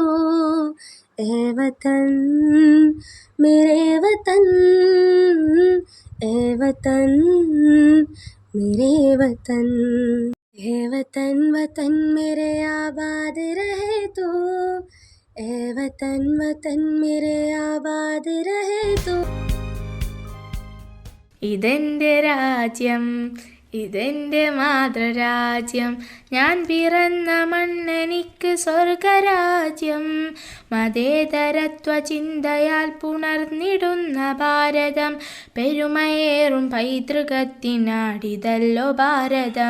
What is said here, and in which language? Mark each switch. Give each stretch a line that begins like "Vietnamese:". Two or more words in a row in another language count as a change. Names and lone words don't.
Hindi: ए वतन मेरे वतन, ए वतन मेरे वतन। ए वतन वतन मेरे आबाद रहे तो, ए वतन वतन मेरे आबाद रहे तो।
Malayalam: ഇതെൻ്റെ രാജ്യം, ഇതെൻ്റെ മാതൃരാജ്യം, ഞാൻ പിറന്ന മണ്ണെനിക്ക് സ്വർഗരാജ്യം. മതേതരത്വ ചിന്തയാൽ പുണർന്നിടുന്ന ഭാരതം, പെരുമയേറും പൈതൃകത്തിനാടിതല്ലോ ഭാരതം.